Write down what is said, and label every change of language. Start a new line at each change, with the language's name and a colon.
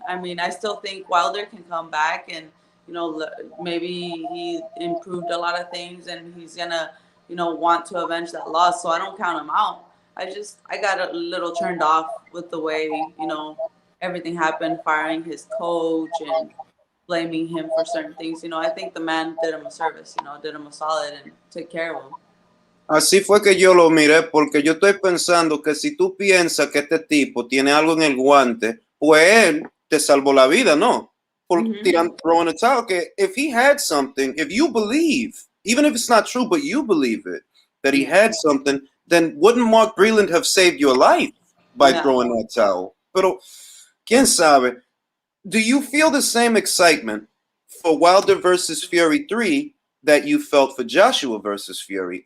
English: I mean, I still think Wilder can come back and, you know, maybe he improved a lot of things and he's going to, you know, want to avenge that loss. So I don't count him out. I got a little turned off with the way, you know, everything happened, firing his coach and blaming him for certain things. You know, I think the man did him a service, you know, did him a solid and took care of him.
Spanish: Así fue que yo lo miré, porque yo estoy pensando que si tú piensas que este tipo tiene algo en el guante, pues él te salvó la vida, ¿no? Por
English: throwing a towel.
Spanish: Que
English: if he had something, if you believe, even if it's not true, but you believe it, that he had something, then wouldn't Mark Breland have saved your life by throwing that towel?
Spanish: Pero, quién sabe.
English: Do you feel the same excitement for Wilder versus Fury 3 that you felt for Joshua versus Fury?